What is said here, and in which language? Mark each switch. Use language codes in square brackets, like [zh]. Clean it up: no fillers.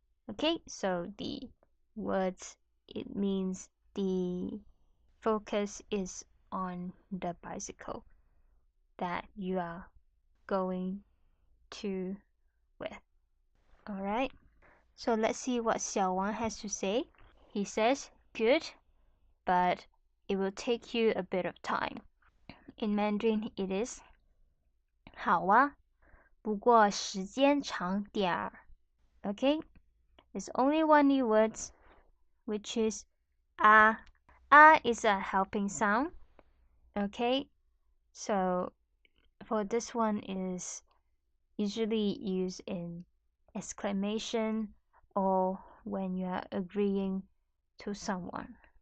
[en] Okay, so the words, it means the focus is on the bicycle that you are going to with. Alright, so let's see what Xiao Wang has to say. He says, good, but it will take you a bit of time. In Mandarin, it is [zh] 好啊，不过时间长点儿. [en] Okay, there's only one new word, which is 啊. 啊 is a helping sound. Okay, so for this one is usually used in exclamation or when you are agreeing to someone.